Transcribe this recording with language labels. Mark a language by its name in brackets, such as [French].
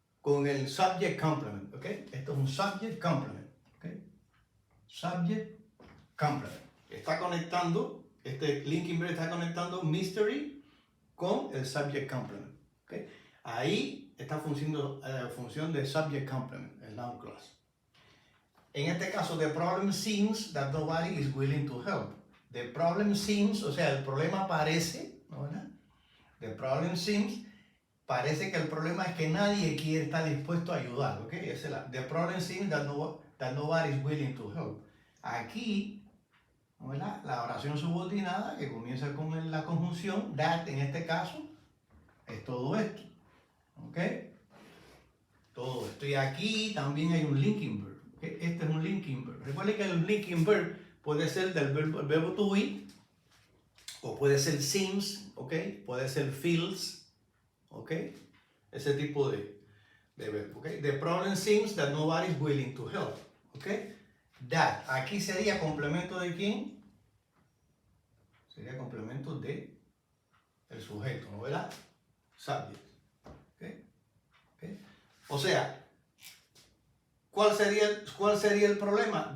[Spanish] Con el subject complement, ¿ok? Esto es un subject complement, ¿ok? Subject complement. Está conectando, este linking verb está conectando mystery con el subject complement, ¿ok? Ahí está función de subject complement, el noun clause. En este caso, [English] the problem seems that nobody is willing to help. The problem seems, [Spanish] o sea, el problema parece, ¿no verdad? [English] The problem seems, [Spanish] parece que el problema es que nadie quiere estar dispuesto a ayudar, ¿ok? [English] The problem seems that nobody is willing to help. [Spanish] Aquí, ¿no verdad? La oración subordinada que comienza con la conjunción that, en este caso, es todo esto, ¿ok? Todo esto. Y aquí también hay un linking verb, ¿ok? Este es un linking verb. Recuerden que el linking verb puede ser del verbo to be, o puede ser seems, ¿ok? Puede ser feels, ¿ok? Ese tipo de verbo, ¿ok? [English] The problem seems that nobody is willing to help, ¿ok? [Spanish] That, aquí sería complemento de quién? Sería complemento de el sujeto, ¿no verdad? Subject, ¿ok? ¿Okay? O sea, ¿cuál sería el problema?